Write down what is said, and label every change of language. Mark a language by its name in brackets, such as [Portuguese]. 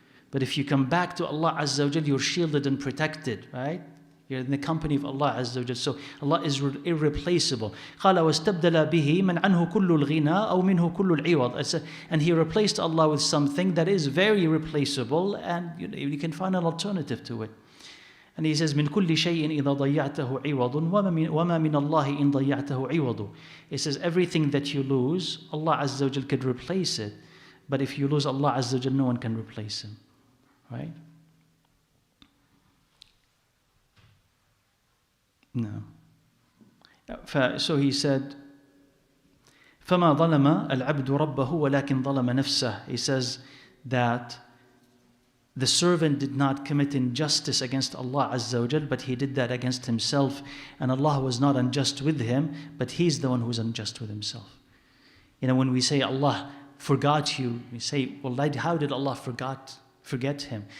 [English] But if you come back to Allah Azza wa Jal, you're shielded and protected, right? You're in the company of Allah Azza wa Jal. So Allah is irreplaceable. [Arabic] قَالَ وَاسْتَبْدَلَ بِهِ مَنْ عَنْهُ كُلُّ الْغِنَى أَوْ مِنْهُ كُلُّ الْعِوَضِ. [English] And He replaced Allah with something that is very replaceable, and you can find an alternative to it. And He says, [Arabic] مِنْ كُلِّ شَيْءٍ إِذَا ضَيَّعْتَهُ عِوَضٌ وَمَا مِنَ اللَّهِ إِنْ ضَيَّعْتَهُ عِوَضٌ. [English] It says everything that you lose, Allah Azza wa Jal could replace it. But if you lose Allah Azza wa Jal, no one can replace Him. Right? No. So he said, [Arabic] فَمَا ظَلَمَ الْعَبْدُ رَبَّهُ وَلَكِنْ ظَلَمَ نَفْسَهُ. [English] He says that the servant did not commit injustice against Allah Azza wa Jal, but he did that against himself. And Allah was not unjust with him, but He's the one who's unjust with himself. When we say Allah forgot you, we say, well, how did Allah forget Him?